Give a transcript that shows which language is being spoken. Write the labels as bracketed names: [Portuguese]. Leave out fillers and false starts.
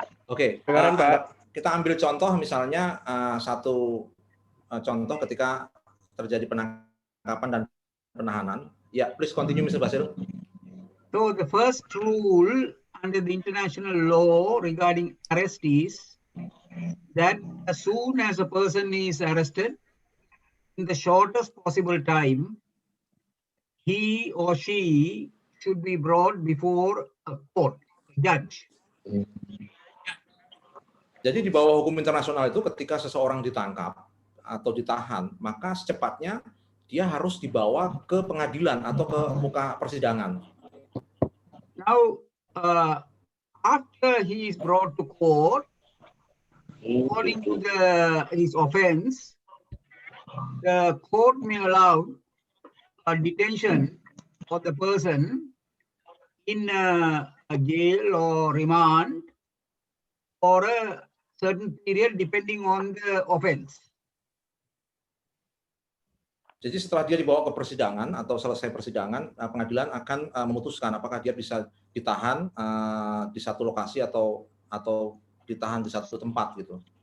[Indonesian] Oke, kita ambil contoh misalnya satu contoh ketika terjadi penangkapan dan penahanan. [English] Ya, please continue, Mr. Basil. So the first rule under the international law regarding arrestees, that as soon as a person is arrested, in the shortest possible time, he or she should be brought before a court, a judge. [Indonesian] Jadi di bawah hukum internasional itu ketika seseorang ditangkap atau ditahan, maka secepatnya dia harus dibawa ke pengadilan atau ke muka persidangan. [English] Now, after he is brought to court, according to his offense, the court may allow a detention of the person in a jail or remand for a certain period depending on the offense. [Indonesian] Jadi setelah dia dibawa ke persidangan atau selesai persidangan, pengadilan akan memutuskan apakah dia bisa ditahan di satu lokasi atau ditahan di satu tempat gitu.